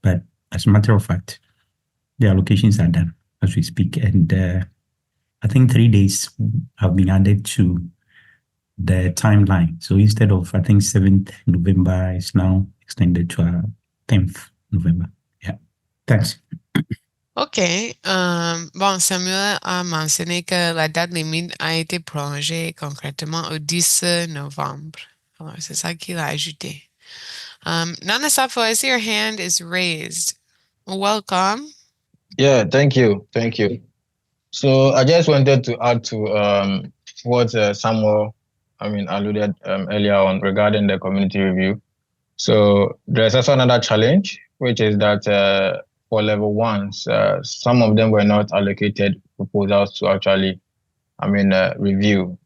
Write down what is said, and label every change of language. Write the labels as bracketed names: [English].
[English] But as a matter of fact, the allocations are done as we speak. And I think 3 days have been added to the timeline. So instead of, I think, 7th November, it's now extended to 10th November. Yeah. Thanks. OK. [French] Bon, Samuel a mentionné que la date limite a été prolongée concrètement au 10 novembre. Alors, c'est ça qu'il a ajouté. [English] Nana Safo, I see your hand is raised. Welcome. Yeah, thank you. Thank you. So I just wanted to add to what Samuel, alluded earlier on regarding the community review. So there's also another challenge, which is that for level 1s, some of them were not allocated proposals to actually, review.